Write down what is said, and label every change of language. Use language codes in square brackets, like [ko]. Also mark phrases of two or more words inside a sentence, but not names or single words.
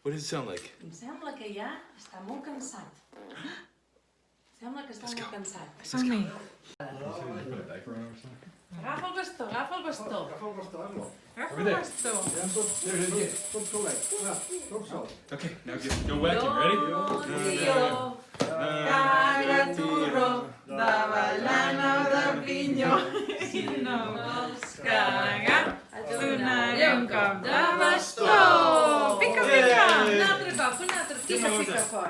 [en] sound like? [ca] Em sembla que ja està molt cansat. Sembla que està molt cansat. Som-hi. Agafa el bastó, agafa el bastó. Agafa el bastó, Arlo. Agafa el bastó. Ja tots solets. Va, tot sol. [en] Okay, now go whack him. Ready? [ca] Caga turró de avellana o de pinyó i no vols cagar, et donaré un cop de bastó. Pica, pica. Un altre cop, un altre. Pica, pica fort.